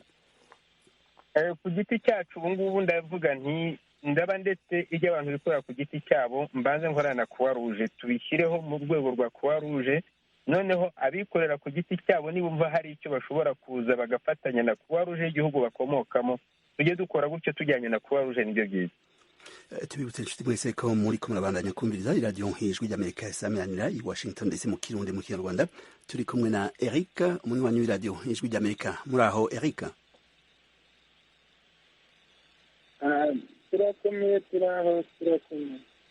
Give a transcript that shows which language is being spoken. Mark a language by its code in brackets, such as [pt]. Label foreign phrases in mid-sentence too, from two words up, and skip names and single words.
[rw] Ku giti cyacu ubu ngubu ndavuga nti ndaba ndetse ijya abantu bikorera ku giti cyabo, mbanze nkorana na Croix Rouge, tubishyireho mu rwego rwa Croix Rouge, noneho abikorera ku giti cyabo nibumva hari icyo bashobora kuza bagafatanya na Croix Rouge y'igihugu bakomokamo, tujye dukora gutyo tujyanye na Croix Rouge, nibyo byiza. [rn] Tubibutse inshuti mwese ko muri ko murabandanya kumviriza iradiyo nk'ijwi ry'Amerika isameranira i Washington DC mu Kirundi mu Kinyarwanda. Turi kumwe na Eric, umunywanyi w'iradiyo ijwi ry'Amerika. Muri aho Eric? Turakomeye.